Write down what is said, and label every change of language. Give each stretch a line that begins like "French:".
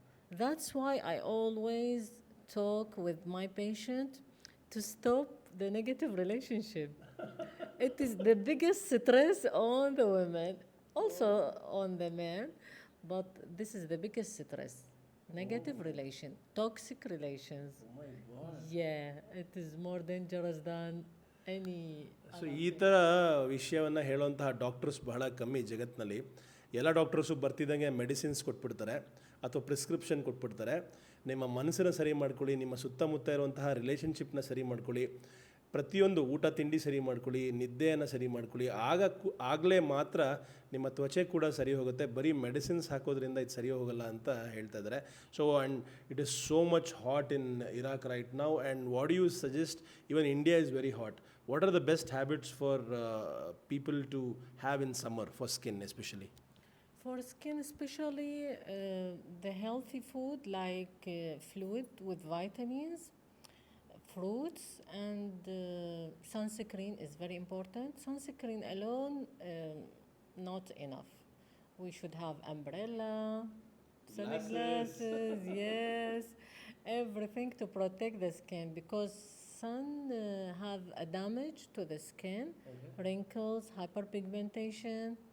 English: That's why I always talk with my patient to stop the negative relationship. It is the biggest stress on the women, also on the men, but this is the biggest stress. Negative relation, toxic relations. Yeah, it is more dangerous than any.
Kannada: So ಈ ಥರ ವಿಷಯವನ್ನು ಹೇಳುವಂತಹ doctors ಬಹಳ ಕಮ್ಮಿ ಜಗತ್ತಿನಲ್ಲಿ. ಎಲ್ಲ doctors ಬರ್ತಿದ್ದಂಗೆ medicines ಕೊಟ್ಬಿಡ್ತಾರೆ ಅಥವಾ ಪ್ರಿಸ್ಕ್ರಿಪ್ಷನ್ ಕೊಟ್ಬಿಡ್ತಾರೆ. ನಿಮ್ಮ ಮನಸ್ಸನ್ನು ಸರಿ ಮಾಡ್ಕೊಳ್ಳಿ, ನಿಮ್ಮ ಸುತ್ತಮುತ್ತ ಇರುವಂತಹ ರಿಲೇಷನ್ಶಿಪ್ನ ಸರಿ ಮಾಡ್ಕೊಳ್ಳಿ, ಪ್ರತಿಯೊಂದು ಊಟ ತಿಂಡಿ ಸರಿ ಮಾಡ್ಕೊಳ್ಳಿ, ನಿದ್ದೆಯನ್ನು ಸರಿ ಮಾಡ್ಕೊಳ್ಳಿ, ಆಗಲೇ ಮಾತ್ರ ನಿಮ್ಮ ತ್ವಚೆ ಕೂಡ ಸರಿ ಹೋಗುತ್ತೆ. ಬರೀ ಮೆಡಿಸಿನ್ಸ್ ಹಾಕೋದ್ರಿಂದ ಇದು ಸರಿ ಹೋಗಲ್ಲ ಅಂತ ಹೇಳ್ತಾ ಇದ್ದಾರೆ.
English: So and it is so much hot in Iraq right now. And what you suggest? Even India is very hot. What are the best habits for people to have in summer for skin especially? For skin, especially the healthy food like fluid with vitamins, fruits, and sunscreen is very important. Sunscreen alone not enough. We should have umbrella, sunglasses, yes, everything to protect the skin because sun have a damage to the skin, wrinkles, hyperpigmentation.